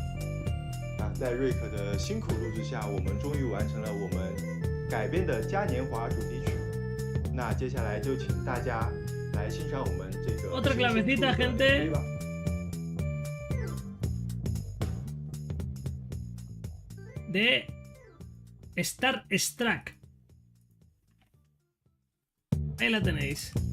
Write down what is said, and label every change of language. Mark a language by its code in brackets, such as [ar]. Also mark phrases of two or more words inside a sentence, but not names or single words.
[zh] 啊，在瑞克的辛苦录制下，我们终于完成了我们改编的嘉年华主题曲。那接下来就请大家来欣赏我们这个。 [es] Otra clavecita, gente. De Star Struck. Ahí la tenéis.